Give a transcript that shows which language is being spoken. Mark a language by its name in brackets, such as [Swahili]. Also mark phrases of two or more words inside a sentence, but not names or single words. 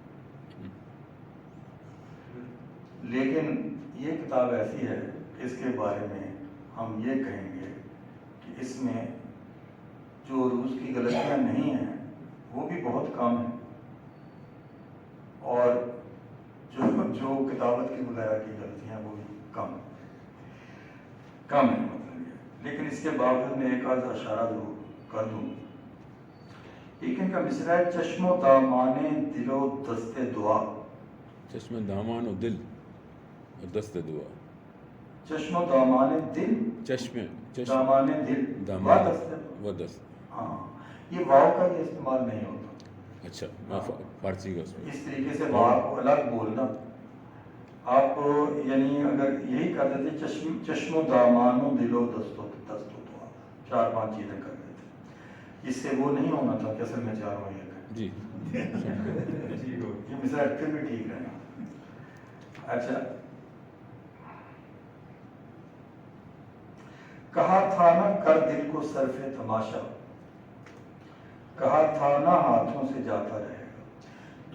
[Urdu] لیکن یہ کتاب ایسی ہے کہ اس کے بارے میں ہم یہ کہیں گے کہ اس میں جو عروض کی غلطیاں نہیں ہیں وہ بھی بہت کم ہیں، اور جو کتابت کی وغیرہ کی غلطیاں وہ بھی کم ہے مطلب یہ۔ لیکن اس کے باوجود میں ایک آدھ اشارہ ضرور کر دوں۔ ایک ان کا مصرع ہے، چشم و دامان دل و دست دعا۔ چشم دامان و دل اور دست دعا۔ چشم و دامان دل، دامان دل و دست، ہاں یہ واو کا یہ استعمال نہیں ہوتا۔ اچھا، میں فارسی کا اس طریقے سے واو کو الگ بولنا، آپ یعنی اگر یہی کر دیتے چشم و دامان و دل و دست و دعا، 4-5 چیزیں کر دیتے، اس سے وہ نہیں ہونا تھا کہ اصل میں 4 ہو یہ جی یہ مثال پھر بھی ٹھیک ہے نا۔ اچھا، کہا تھا نہ کر دل کو صرف تماشا، کہا تھا نہ ہاتھوں سے جاتا رہے گا۔